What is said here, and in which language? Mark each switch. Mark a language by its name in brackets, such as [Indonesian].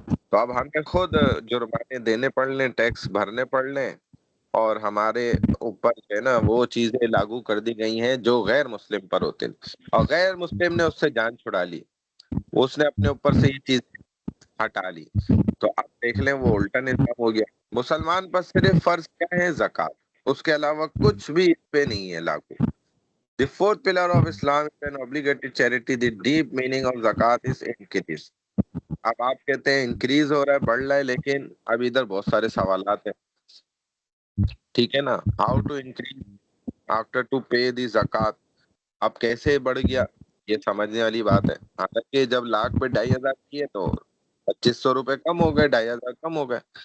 [Urdu] تو اب ہمیں خود جرمانے دینے پڑ لیں، ٹیکس بھرنے پڑ لیں، اور ہمارے اوپر جو ہے نا وہ چیزیں لاگو کر دی گئی ہیں جو غیر مسلم پر ہوتے ہیں، اور غیر مسلم نے اس سے جان چھڑا لی، اس نے اپنے اوپر سے یہ چیز ہٹا لی. تو آپ دیکھ لیں وہ الٹا نظام ہو گیا. مسلمان پر صرف فرض کیا ہے؟ زکوٰۃ، اس کے علاوہ کچھ بھی اس پہ نہیں ہے لاگو. [English] The fourth pillar of Islam is an obligatory charity. The deep meaning of zakat is increase. [Urdu] اب آپ کہتے ہیں انکریز ہو رہا ہے، بڑھ رہا ہے، لیکن اب ادھر بہت سارے سوالات ہیں. ٹھیک ہے نا؟ [English] How to increase after to pay the زکات. [Urdu] اب کیسے بڑھ گیا یہ سمجھنے والی بات ہے. حالانکہ جب لاکھ پہ 2,500 کی ہے تو 2,500 روپے کم ہو گئے، 2,500 کم ہو گئے.